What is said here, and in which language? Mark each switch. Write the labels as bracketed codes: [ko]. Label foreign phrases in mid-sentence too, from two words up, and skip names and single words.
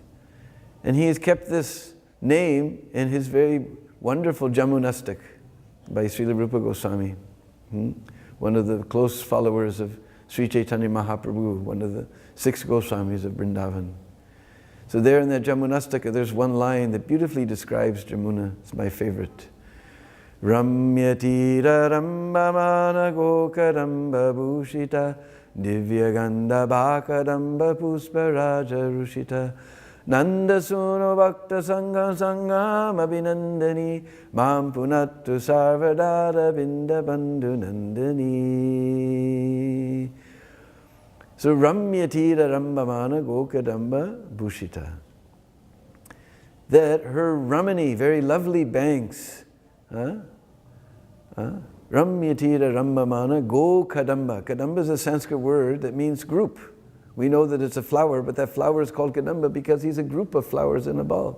[en] And he has kept this name in his very wonderful Jamunastak by Srila Rupa Goswami, one of the close followers of Sri Chaitanya Mahaprabhu, one of the 6 Goswamis of Vrindavan. So there in that Jamunastaka, there's one line that beautifully describes Jamuna. It's my favorite. [sa] Ramyatira rambamana gokaramba bhushita divyaganda bhakadamba pusparaja rushita nandasuno bhakta sangha sangham abhinandani mam punattu sarvadara binda bandhu nandani. So Ramyatira Rambamana Gokadamba Bhushita. [en] That her Ramani, very lovely banks, [sa] Ramyatira Rambamana Gokadamba. [en] Kadamba is a Sanskrit word that means group. We know that it's a flower, but that flower is called Kadamba because he's a group of flowers in a ball.